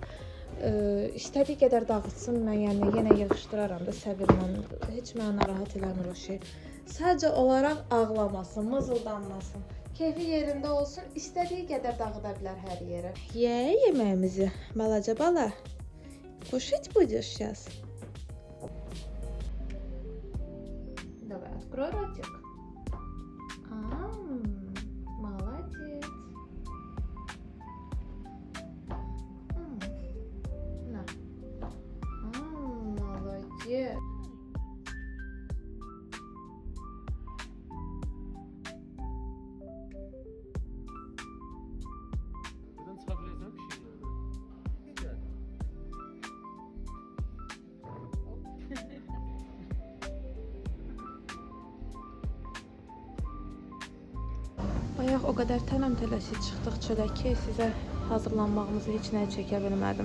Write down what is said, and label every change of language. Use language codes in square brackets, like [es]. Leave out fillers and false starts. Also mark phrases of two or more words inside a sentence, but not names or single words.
[az] İstədiyi qədər dağıtsın, mən yəni yenə yığışdıraram da səbirlə. Heç mənə narahat eləmir o şey. Sadəcə olaraq ağlamasın, mızıldanmasın. Keyfi yerində olsun, istədiyi qədər dağıda bilər hər yerə. Yeməyimizi, balaca bala. [ru] Кушать будешь сейчас? Давай, открой ротик. Молодец. На. Молодец. [tr] Buradan çıkabileceğim bir şey yani. Güzel. [az] Bayaq o qədər tələm-tələsik çıxdıq çölə ki, sizə hazırlanmağımızı heç nəyə çəkə bilmədim.